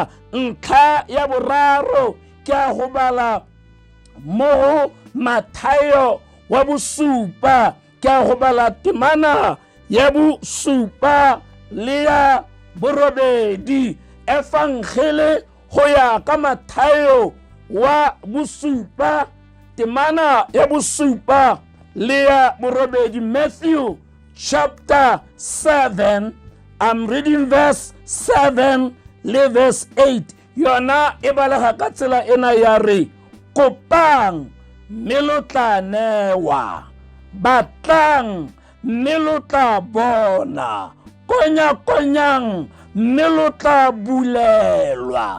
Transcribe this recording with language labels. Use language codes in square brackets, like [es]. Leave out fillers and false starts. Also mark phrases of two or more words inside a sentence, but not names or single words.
[tn] Ntlha ya boraro ke a go bala mo Mathayo wa bosupa, ke a go bala temana ya bosupa le ya borobedi. Evangele go ya ka Mathayo wa bosupa temana ya bosupa le ya borobedi. [en] Matthew chapter 7, I'm reading verse 7 le verse 8. [tn] Yona e balega ka tsela ena ya re kopang mme lo tla newa, batlang mme lo tla bona, konyang mme lo tla bulelwa.